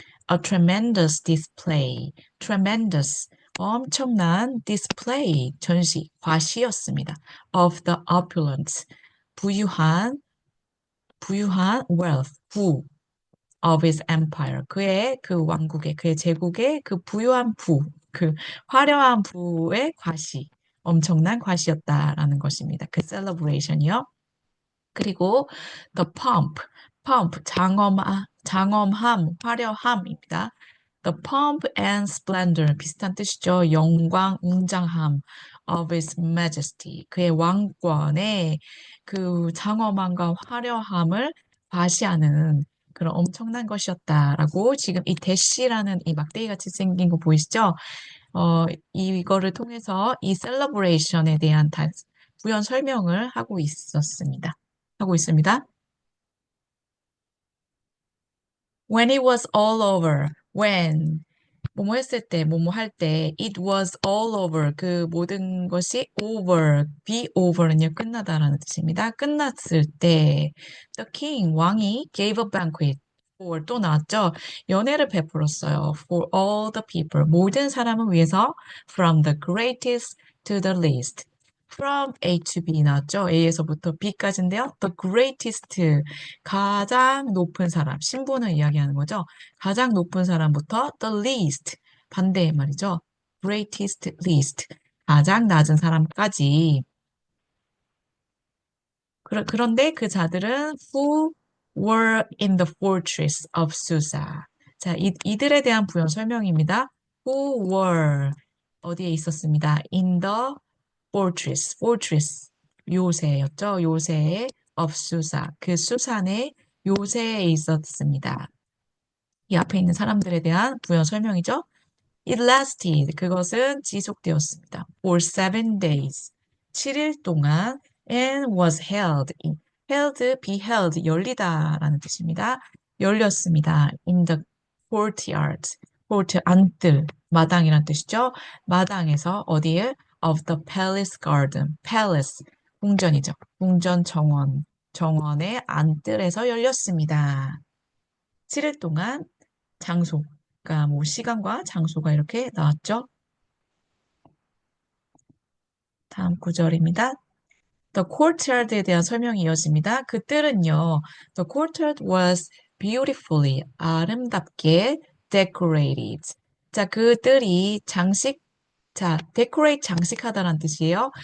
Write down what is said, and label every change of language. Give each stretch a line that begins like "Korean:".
English: A tremendous display, tremendous, 엄청난 display,
Korean: 전시, 과시였습니다.
English: Of the opulent, 부유한 wealth, of his empire.
Korean: 그의 그 왕국의, 그의 제국의 그 부유한 그 화려한 부의 과시, 엄청난 과시였다라는 것입니다. 그 celebration이요. 그리고
English: the pomp,
Korean: 장엄함, 화려함입니다.
English: The pomp and splendor,
Korean: 비슷한 뜻이죠. 영광, 웅장함
English: of his majesty,
Korean: 그의 왕권의 그 장엄함과 화려함을 과시하는 그런 엄청난 것이었다라고 지금 이 대시라는 이 막대기 같이 생긴 거 보이시죠? 이거를 통해서 이 셀러브레이션에 대한 부연 설명을 하고 있습니다.
English: When it was all over, when
Korean: 뭐뭐 했을 때, 뭐뭐 할 때,
English: it was all over,
Korean: 그 모든 것이
English: over, be over는요,
Korean: 끝나다라는 뜻입니다. 끝났을 때,
English: the king,
Korean: 왕이
English: gave a banquet, for,
Korean: 또 나왔죠? 연회를 베풀었어요.
English: For all the people,
Korean: 모든 사람을 위해서,
English: from the greatest to the least.
Korean: From A to B 나왔죠? A에서부터 B까지인데요.
English: The greatest,
Korean: 가장 높은 사람, 신분을 이야기하는 거죠. 가장 높은 사람부터
English: the least,
Korean: 반대 말이죠.
English: greatest, least,
Korean: 가장 낮은 사람까지. 그런데 그 자들은 who
English: were in the fortress of Susa.
Korean: 자, 이들에 대한 부연 설명입니다.
English: Who were
Korean: 어디에 있었습니다.
English: In the fortress
Korean: 요새였죠. 요새의
English: of Susa.
Korean: 그 수산의 요새에 있었습니다. 이 앞에 있는 사람들에 대한 부연 설명이죠.
English: It lasted.
Korean: 그것은 지속되었습니다.
English: For 7 days.
Korean: 7일 동안
English: and was held. be held,
Korean: 열리다라는 뜻입니다. 열렸습니다.
English: In the courtyard.
Korean: court, 안뜰, 마당이란 뜻이죠. 마당에서 어디에?
English: Of the palace garden.
Korean: palace, 궁전이죠. 궁전 정원. 정원의 안뜰에서 열렸습니다. 7일 동안 장소, 그러니까 뭐 시간과 장소가 이렇게 나왔죠. 다음 구절입니다.
English: The courtyard
Korean: 에 대한 설명이 이어집니다. 그 뜰은요.
English: The courtyard was beautifully, 아름답게 decorated.
Korean: 자, 그 뜰이 자, decorate 장식하다라는 뜻이에요.